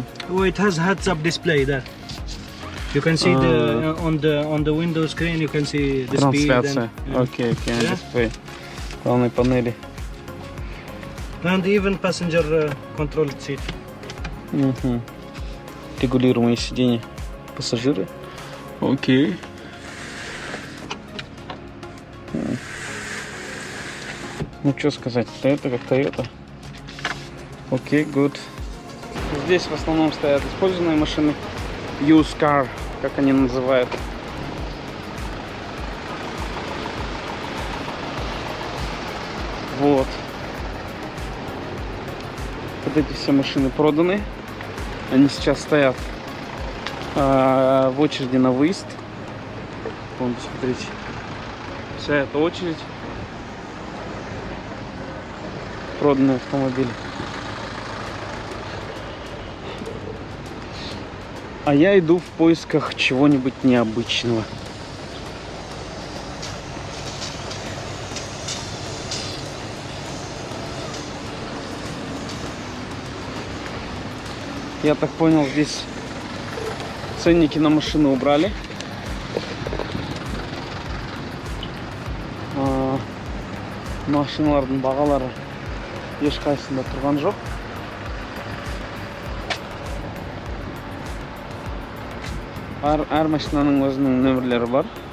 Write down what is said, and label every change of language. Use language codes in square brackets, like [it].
[en] Oh, it has heads-up display there. You can see on the window screen. You can see the speed. [ru] Трансляция. Окей, [en] Yeah. [ru] дисплей. Главной панели. [en] And even passenger controlled seat. [ru] Регулируемые сиденья пассажиры. Окей. Ну, что сказать, Toyota как Toyota. Окей, good. Здесь в основном стоят использованные машины. [en] Used car, [ru] как они называют. Вот. Вот эти все машины проданы. Они сейчас стоят в очереди на выезд. Вон, посмотрите. Вся эта очередь. Проданные автомобили. А я иду в поисках чего-нибудь необычного. Я так понял, здесь ценники на машины убрали. [kk] Машиналардың бағалары ешқайсында тұрған жоқ. Әр машинаның өзінің нөмірлері бар.